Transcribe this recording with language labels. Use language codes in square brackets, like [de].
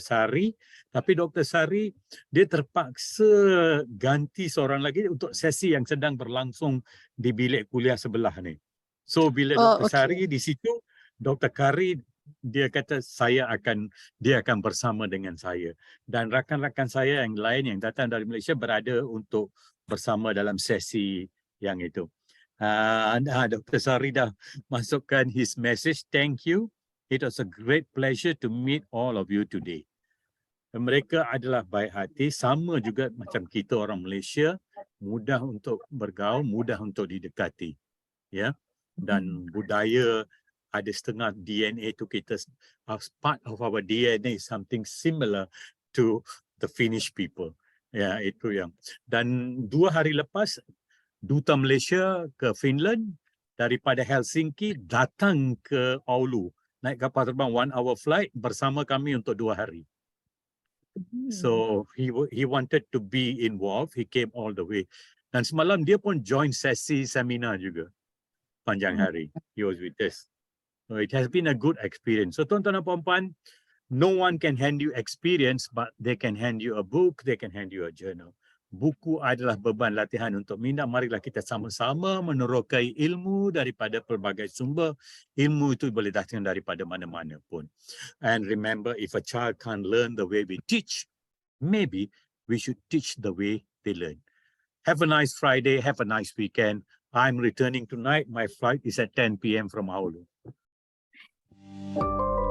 [ms] Sari, tapi Dr. Sari dia terpaksa ganti seorang lagi untuk sesi yang sedang berlangsung di bilik kuliah sebelah ni. So bila Dr. Sari di situ, Dr. Kari dia kata dia akan bersama dengan saya dan rakan-rakan saya yang lain yang datang dari Malaysia berada untuk bersama dalam sesi yang itu. Dr. [en] Sari [ms] dah masukkan [en] his message. Thank you. It was a great pleasure to meet all of you today. [ms] Mereka adalah baik hati, sama juga macam kita orang Malaysia, mudah untuk bergaul, mudah untuk didekati. Ya. Dan budaya ada setengah DNA tu kita, [en] as part of our DNA, [ms] something similar to the Finnish people. Ya, itu yang. Dan 2 hari lepas, Duta Malaysia ke Finland daripada Helsinki datang ke Oulu. Naik kapal terbang [en] 1 hour flight [ms] bersama kami untuk 2 hari. [en] So he wanted to be involved. He came all the way. [ms] Dan semalam dia pun join sesi seminar juga. Panjang hari. [en] He was with us. So it has been a good experience. So [ms] tuan-tuan dan puan-puan, [en] no one can hand you experience, but they can hand you a book, they can hand you a journal. [ms] Buku adalah beban latihan untuk minda. Marilah kita sama-sama menerokai ilmu daripada pelbagai sumber. Ilmu itu boleh datang daripada mana-mana pun. [en] And remember, if a child can't learn the way we teach, maybe we should teach the way they learn. Have a nice Friday. Have a nice weekend. I'm returning tonight. My flight is at 10 p.m. from Oulu.